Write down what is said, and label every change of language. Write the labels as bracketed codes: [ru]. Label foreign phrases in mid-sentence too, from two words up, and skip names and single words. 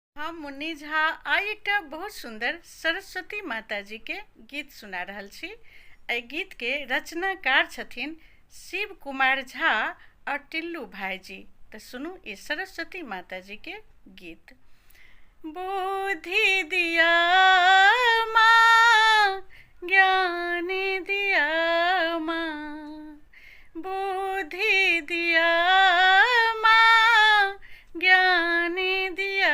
[mai] हम मुन्नी झा आइ एकटा बहुत सुंदर सरस्वती माता जी के गीत सुना रहल छी। एहि गीत के रचनाकार छथिन शिव कुमार झा और टिल्लू भाईजी। तो सुनू ई सरस्वती माता जी के गीत। बुद्धि दिया माँ, ज्ञान दिया माँ, बुद्धि दिया माँ, ज्ञान दिया